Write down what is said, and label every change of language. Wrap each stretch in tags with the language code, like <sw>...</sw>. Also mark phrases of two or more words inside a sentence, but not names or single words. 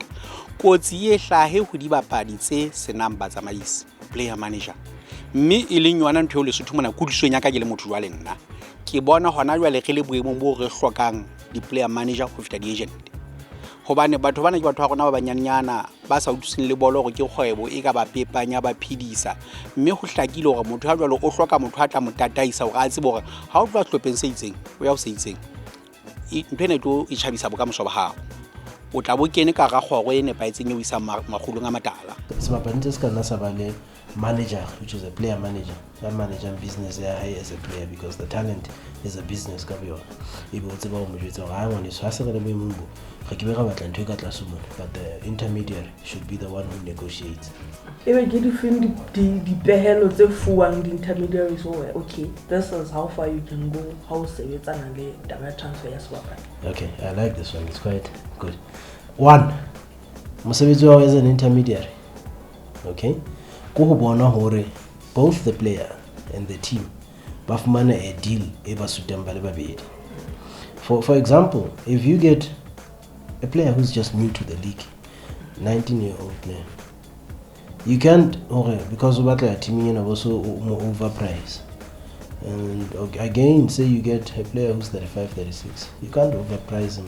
<st>Kotsi e hlahe ho dibapadi tse senang batsamaisi,</st> <en>player manager,</en> <st>mme e leng yona ntho le Lesotho mona kudisong ya ka ke le motho jwa le nna ke bona hona jwa le re le boemong bo re hlokang di-</st> <en>player manager</en> <st>ho feta di-agent, hobane batho bana ke batho ba rona ba banyanyana ba sa utlwiseng le bolo hore ke kgwebo e ka ba pepanya ba phidisa, mme ho hlakile hore motho ha jwalo o hloka motho a tla mo tataisa hore a tsebe hore ha o tloa hlopheng se itseng o ya ho se itseng ntho ena tlo e tjhabisa bokamoso ba hao. o tla bo kene ka ga kgoro e nepaetseng e o isang magolong a matala. sebapadi se ka nna sa ba le</st> <en>manager, which is a player manager, that manager business</en> <st>ya hae</st> <en>as a player, because the talent is a business</en> <st>ka beyona. E be o tseba o mo jwetsa gore ha ngwane so ha se re le boemong bo ga ke be ga batla ntho e ka tlase mona,</st> <en>but the intermediary should be the one who negotiates.</en> <st>ebe ke difeng dipehelo tse fuwang di-intermediaries gore</st> <en>okay, this is how far you can go</en> <st>ha o sebetsana le taba ya transfer ya sebapadi?</st> <en>Okay, I like this one, it's quite good. One,</en> <st>mosebetsi wa hao</st> <en>as an intermediary,</en> <st>okay, ko ho bona hore</st> <en>both the player and the team</en> <st>ba fumana</st> <en>a deal</en> <st>e ba sutang ba le babedi.</st> <en>For example, if you get a player who's just new to the league, 19-year-old player, you can't, because of that team you also overprice. And again, say you get a player who's 35, 36, you can't overprice him.</en>